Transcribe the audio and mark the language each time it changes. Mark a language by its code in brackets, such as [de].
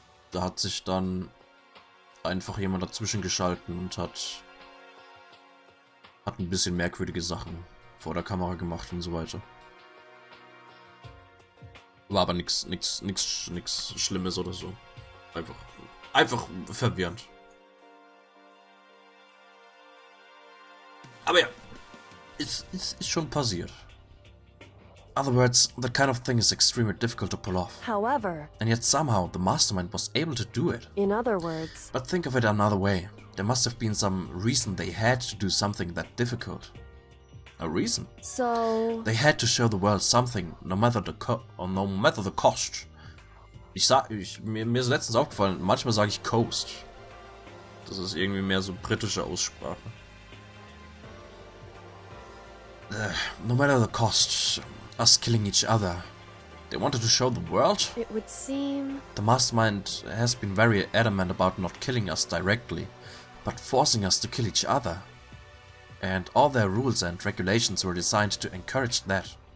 [de] Da hat sich dann einfach jemand dazwischen geschalten und hat ein bisschen merkwürdige Sachen vor der Kamera gemacht und so weiter. War aber nichts Schlimmes oder so. Einfach verwirrend. Aber ja, es ist schon passiert. [en] In other words, that kind of thing is extremely difficult to pull off. However... And yet somehow the mastermind was able to do it. In other words... But think of it another way. There must have been some reason they had to do something that difficult. A reason. So... They had to show the world something, no matter the cost. [de] Mir ist letztens aufgefallen, manchmal sage ich Coast. Das ist irgendwie mehr so britische Aussprache. [en] No matter the cost, us killing each other, They wanted to show the world? It would seem... The mastermind has been very adamant about not killing us directly, but forcing us to kill each other. And all their rules and regulations were designed to encourage that.